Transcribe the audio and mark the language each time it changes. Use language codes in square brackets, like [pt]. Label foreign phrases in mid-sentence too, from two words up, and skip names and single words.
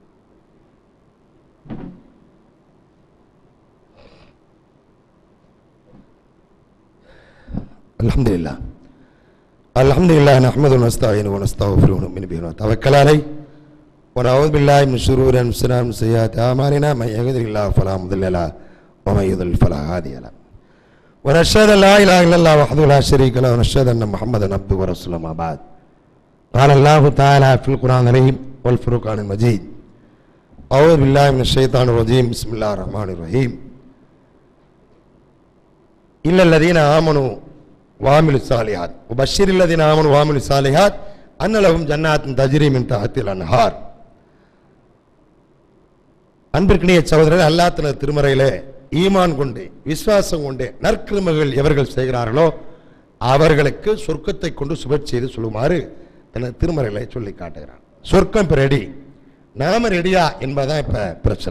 [ar] الحمد لله الحمد لله نحمده ونستعينه ونستغفره ونؤمن به ونتوكل عليه ونعوذ بالله من شرور أنفسنا ومن سيئات أعمالنا من يهده الله فلا مضل له ومن يضلل فلا هادي له ونشهد أن لا إله إلا الله وحده لا شريك له ونشهد أن محمدا عبده ورسوله ما بعد. قال الله تعالى في القرآن الكريم والفرقان المجيد: أعوذ بالله من الشيطان الرجيم بسم الله الرحمن الرحيم. إلا الذين آمنوا وعملوا الصالحات وبشر الذين آمنوا وعملوا الصالحات أن لهم جنات تجري من تحتها الأنهار. [ta] அன்பிற்கினிய சகோதரர்களே, அல்லாஹ் தனது திருமறையிலே ஈமான் கொண்டு விசுவாசம் கொண்டு நற்கிருமைகள் எவர்கள் செய்கிறார்களோ அவர்களுக்கு சொர்க்கத்தை கொண்டு சுப செய்து சொல்லுமாறு தனது திருமறைகளை சொல்லி காட்டுகிறான். சொர்க்கம் இப்ப ரெடி, நாம ரெடியா என்பதான் இப்ப பிரச்சனை.